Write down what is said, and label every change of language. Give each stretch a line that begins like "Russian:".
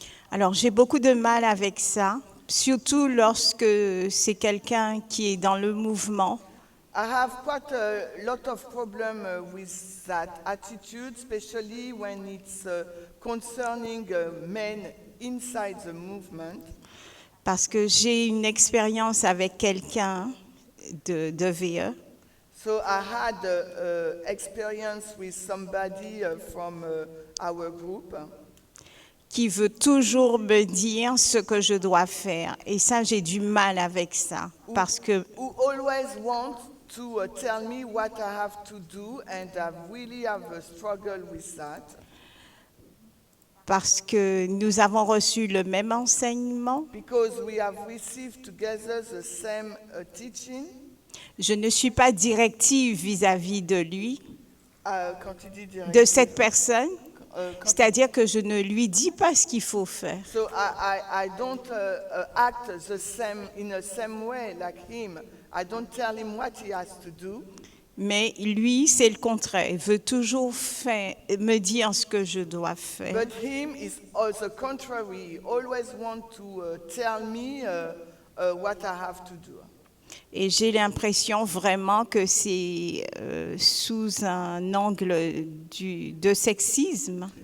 French: alors j'ai beaucoup de mal avec ça, surtout lorsque c'est quelqu'un qui est dans le mouvement.
English: I have quite a lot of problem with that attitude, especially when it's concerning men inside the movement.
French: Parce que j'ai une expérience avec quelqu'un de VE
English: So I had experience with somebody from our group
French: qui veut toujours me dire ce que je dois faire. Et ça, j'ai du mal avec ça. Parce que
English: who always want to tell me what I have to do, and I really have a struggle with that.
French: Parce que nous avons reçu le même enseignement.
English: Because we have received together the same teaching.
French: Je ne suis pas directive vis-à-vis de lui, Quand tu dis direct, de cette personne. C'est-à-dire que je ne lui dis pas ce qu'il faut faire.
English: So I don't act the same in the same way like him. I don't tell him what he has to do.
French: Mais lui, c'est le contraire. Il veut toujours me dire ce que je dois faire.
English: But him is the contrary. He always want to tell me what I have to do.
French: Et j'ai l'impression vraiment que c'est sous un angle de sexisme.